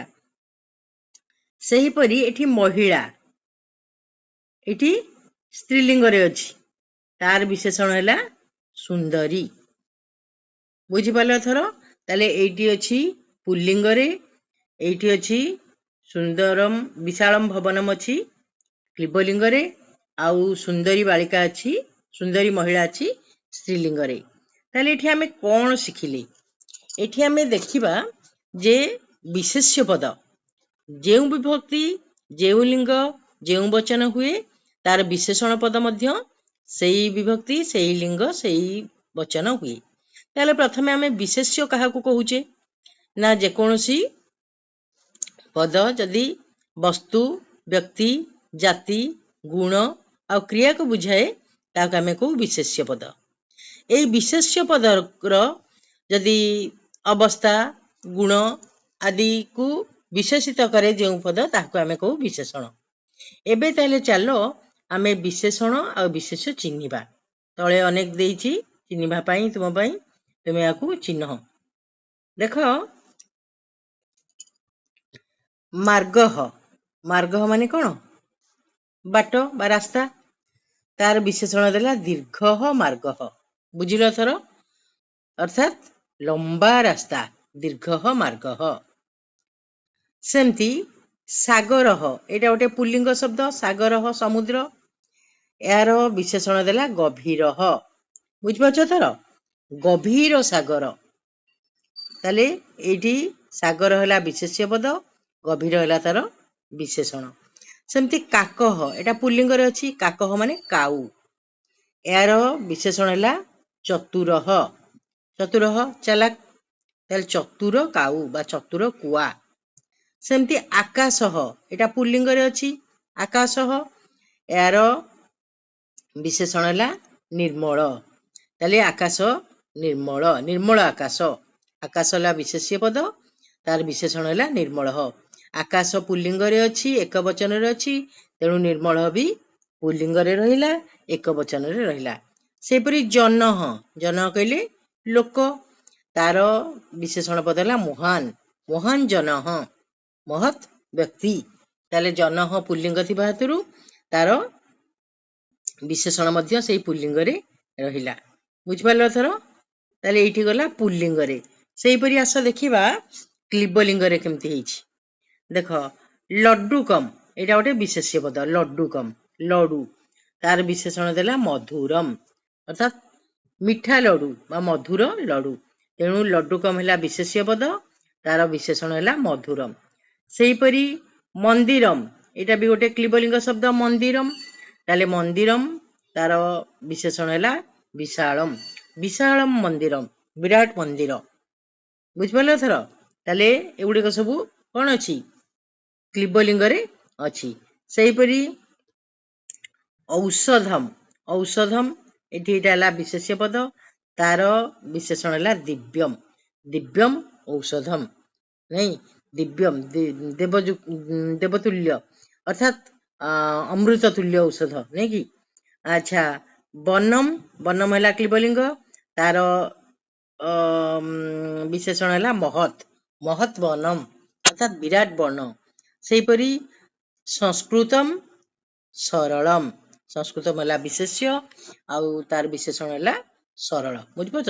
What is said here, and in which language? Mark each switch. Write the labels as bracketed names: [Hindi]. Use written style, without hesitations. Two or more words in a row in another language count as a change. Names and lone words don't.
[Odia] ସେହିପରି ଏଠି ମହିଳା, ଏଠି ସ୍ତ୍ରୀଲିଙ୍ଗ ରେ ଅଛି, ତାର ବିଶେଷଣ ହେଲା ସୁନ୍ଦରୀ। ବୁଝି ପାରିଲ ଥରେ? ତାହାଲେ ଏଇଟି ଅଛି ପୁଲ୍ଲିଙ୍ଗ ରେ, ଏଇଟି ଅଛି [Sanskrit] सुंदरम विशालम भवनम [Odia] ଅଛି କ୍ଲୀବଲିଙ୍ଗ ରେ, ଆଉ [Sanskrit] सुंदरी बालिका [Odia] ଅଛି, [Sanskrit] सुंदरी महिला [Odia] ଅଛି ସ୍ତ୍ରୀଲିଙ୍ଗ ରେ। ତାହାଲେ ଏଠି ଆମେ କଣ ଶିଖିଲେ? ଏଠି ଆମେ ଦେଖିବା ଯେ ବିଶେଷ୍ୟ ପଦ ଯେଉଁ ବିଭକ୍ତି ଯେଉଁ ଲିଙ୍ଗ ଯେଉଁ ବଚନ ହୁଏ ତାର ବିଶେଷଣ ପଦ ମଧ୍ୟ ସେହି ବିଭକ୍ତି ସେହି ଲିଙ୍ଗ ସେହି ବଚନ ହୁଏ। ତାହାଲେ ପ୍ରଥମେ ଆମେ ବିଶେଷ୍ୟ କାହାକୁ କହୁଛେ ନା ଯେକୌଣସି ପଦ ଯଦି ବସ୍ତୁ ବ୍ୟକ୍ତି ଜାତି ଗୁଣ ଆ କ୍ରିୟା କୁ ବୁଝାଏ ତାକୁ ଆମେ କହୁ ବିଶେଷ୍ୟ ପଦ। ଏହି ବିଶେଷ୍ୟ ପଦର ଯଦି ଅବସ୍ଥା ଗୁଣ ଆଦି କୁ ବିଶେଷିତ କରେ ଯେଉଁ ପଦ ତାକୁ ଆମେ କହୁ ବିଶେଷଣ। ଏବେ ତାହାଲେ ଚାଲ ଆମେ ବିଶେଷଣ ଆ ବିଶେଷ୍ୟ ଚିହ୍ନିବା। ତଳେ ଅନେକ ଦେଇଛି ଚିହ୍ନିବା ପାଇଁ ତୁମ ପାଇଁ, ତୁମେ ଯାହାକୁ ଚିହ୍ନ। ଦେଖ ମାର୍ଗଃ, ମାର୍ଗଃ ମାନେ କଣ? ବାଟ ବା ରାସ୍ତା, ତାର ବିଶେଷଣ ଦେଲା [Sanskrit] दीर्घः मार्गः। [Odia] ବୁଝିଲ ଥରେ? ଅର୍ଥାତ ଲମ୍ବା ରାସ୍ତା [Sanskrit] दीर्घः मार्गः। [Odia] ସେମିତି ସାଗରଃ, ଏଟା ଗୋଟେ ପୁଲ୍ଲିଙ୍ଗ ଶବ୍ଦ, ସାଗରଃ ସମୁଦ୍ର, ଯାର ବିଶେଷଣ ଦେଲା ଗଭୀରଃ। ବୁଝିପାରୁଛ ଥରେ? ଗଭୀର ସାଗର। ତାହାଲେ ଏଠି ସାଗର ହେଲା ବିଶେଷ୍ୟ ପଦ, ଗଭୀର ହେଲା ତାର ବିଶେଷଣ। ସେମିତି କାକଃ, ଏଟା ପୁଲ୍ଲିଙ୍ଗ ରେ ଅଛି, କାକଃ ମାନେ କାଉ, ଯାର ବିଶେଷଣ ହେଲା ଚତୁରଃ। ଚତୁରଃ ଚାଲାକ, ତାହାଲେ ଚତୁର କାଉ ବା ଚତୁର କୁଆ। ସେମିତି ଆକାଶଃ, ଏଟା ପୁଲ୍ଲିଙ୍ଗ ରେ ଅଛି, आकाशः, ଯାର ବିଶେଷଣ ହେଲା ନିର୍ମଳ। ତାହାଲେ ଆକାଶ ନିର୍ମଳ, ନିର୍ମଳ ଆକାଶ, ଆକାଶ ହେଲା ବିଶେଷ୍ୟ ପଦ, ତାର ବିଶେଷଣ ହେଲା ନିର୍ମଳ। ଆକାଶ ପୁଲ୍ଲିଙ୍ଗ ରେ ଅଛି, ଏକ ବଚନ ରେ ଅଛି, ତେଣୁ ନିର୍ମଳ ବି ପୁଲ୍ଲିଙ୍ଗ ରେ ରହିଲା, ଏକ ବଚନ ରେ ରହିଲା। ସେପରି ଜନଃ, ଜନଃ କହିଲେ ଲୋକ, ତାର ବିଶେଷଣ ପଦ ହେଲା ମହାନ, [Sanskrit] महान जनः, [Odia] ମହତ ବ୍ୟକ୍ତି। ତାହାଲେ ଜନଃ ପୁଲ୍ଲିଙ୍ଗ ଥିବା ହେତୁରୁ ତାର ବିଶେଷଣ ମଧ୍ୟ ସେହି ପୁଲ୍ଲିଙ୍ଗ ରେ ରହିଲା। ବୁଝି ପାରିଲ ଥରେ? ତାହାଲେ ଏଠି ଗଲା ପୁଲ୍ଲିଙ୍ଗ ରେ। ସେହି ପରି ଆସ ଦେଖିବା କ୍ଲୀବଲିଙ୍ଗ ରେ କେମିତି ହେଉଛି। ଦେଖ ଲଡ୍ଡୁକମ, ଏଟା ଗୋଟେ ବିଶେଷ୍ୟ ପଦ, ଲଡ୍ଡୁକମ ଲଡୁ, ତାର ବିଶେଷଣ ଦେଲା ମଧୁରମ, ଅର୍ଥାତ ମିଠା ଲଡୁ ବା ମଧୁର ଲଡୁ। ତେଣୁ ଲଡ୍ଡୁକମ ହେଲା ବିଶେଷ୍ୟ ପଦ, ତାର ବିଶେଷଣ ହେଉଛି ମଧୁରମ। ସେହିପରି ମନ୍ଦିରମ, ଏଟା ବି ଗୋଟେ କ୍ଲୀବଲିଙ୍ଗ ଶବ୍ଦ ମନ୍ଦିରମ। ତାହାଲେ ମନ୍ଦିରମ ତାର ବିଶେଷଣ ହେଉଛି ବିଶାଳମ। [Sanskrit] विशालम मंदिरम, [Odia] ବିରାଟ ମନ୍ଦିର। ବୁଝିପାରିଲ ଥରେ? ତାହାଲେ ଏଗୁଡ଼ିକ ସବୁ କଣ ଅଛି କ୍ଲୀବଲିଙ୍ଗ ରେ ଅଛି। ସେହିପରି ଔଷଧମ, ଔଷଧମ ଏଟା ବିଶେଷ୍ୟ ପଦ, ତାର ବିଶେଷଣ ହେଉଛି ଦିବ୍ୟମ। [Sanskrit] दिव्यम औषधम, [Odia] ନାହିଁ ଦିବ୍ୟମ ଦେବତୁଲ୍ୟ ଅର୍ଥାତ ଅମୃତ ତୁଲ୍ୟ ଔଷଧ, ନାହିଁ କି? ଅଚ୍ଛା, ବନମ, ବନମ ହେଉଛି କ୍ଲୀବଲିଙ୍ଗ, ତାର ବିଶେଷଣ ହେଉଛି ମହତ। [Sanskrit] महत वनम [Odia] ଅର୍ଥାତ ବିରାଟ ବନ। ସେହିପରି [Sanskrit] संस्कृतम सरलम, [Odia] ସଂସ୍କୃତମ ହେଉଛି ବିଶେଷ୍ୟ ଆଉ ତାର ବିଶେଷଣ ହେଉଛି ସରଳ। ବୁଝିପାର?